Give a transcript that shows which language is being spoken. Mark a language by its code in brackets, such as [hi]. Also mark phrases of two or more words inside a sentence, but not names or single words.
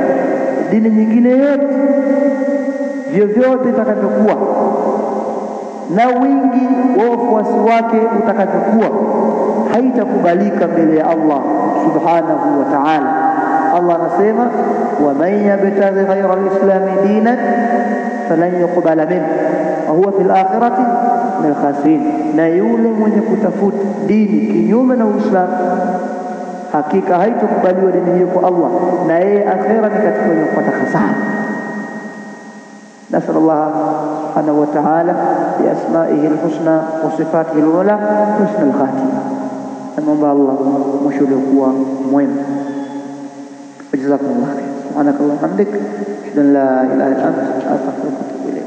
[sw] Dini nyingine yote vyovyote itakavyokuwa na wingi wa wafuasi wake utakavyokuwa, haitakubalika mbele ya Allah [ar] سبحانه وتعالى. Allah anasema, ومن يبتغ غير الإسلام دينا فلن يقبل منه وهو في الآخرة من الخاسرين. [sw] Na yule mwenye kutafuta dini kinyume na Uislamu, hakika haitakubaliwa dini hiyo kwa Allah, na yeye akhira ni katika wenye kupata hasara. [ar] نسأل الله سبحانه وتعالى بأسمائه الحسنى وصفاته العلى حسن الخاتمة. أما الله مشهد قوة مهم. جزاكم الله خير. سبحانك اللهم وبحمدك، أشهد أن لا إله إلا أنت، أستغفرك.